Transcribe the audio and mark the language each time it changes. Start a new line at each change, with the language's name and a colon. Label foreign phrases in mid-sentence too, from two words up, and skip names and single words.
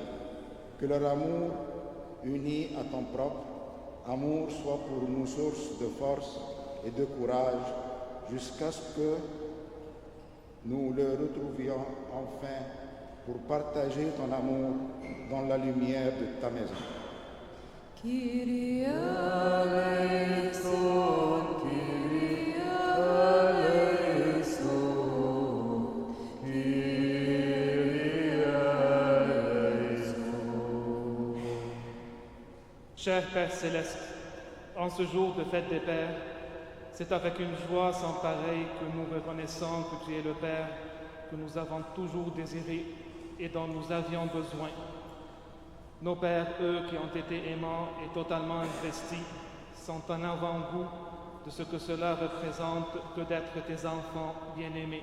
French: Que leur amour, uni à ton propre amour, soit pour nous source de force et de courage jusqu'à ce que nous le retrouvions enfin pour partager ton amour dans la lumière de ta maison.
Greek: Κύριε ελέησον, Κύριε ελέησον, Κύριε ελέησον.
French: Cher Père céleste, en ce jour de fête des Pères, c'est avec une joie sans pareille que nous reconnaissons que tu es le Père que nous avons toujours désiré et dont nous avions besoin. Nos pères, eux qui ont été aimants et totalement investis, sont en avant-goût de ce que cela représente que d'être tes enfants bien-aimés.